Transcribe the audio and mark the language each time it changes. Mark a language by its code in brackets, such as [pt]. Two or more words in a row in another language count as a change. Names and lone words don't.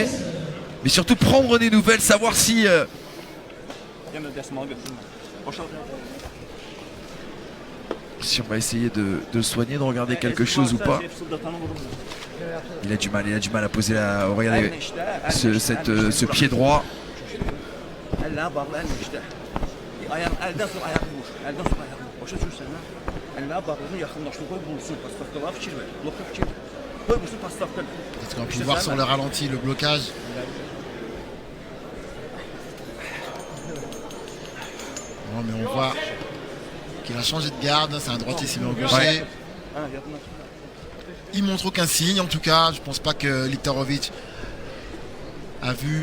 [fr] Mais surtout prendre des nouvelles, savoir si si on va essayer de le soigner, de regarder quelque chose ou pas. Il a du mal à poser la. Regardez ce pied droit. [az] Əllərinə bağlı, əlini işlə. Əldən sonra ayağı vur. Əldən sonra ayağı vur. Başa düşürsən, hə? Əllərinə bağlını yaxınlaşdır, qoy vursun. Pastavkalara fikir ver. Bloka fikir ver. Qoy vursun pastavka. [fr] Peut-être qu'on peut voir sur le ralenti le blocage. Non, mais on voit qu'il a changé de garde. C'est un droitier ciblé en gaucher. Ouais. Il montre aucun signe en tout cas. Je pense pas que Liktarovic a vu.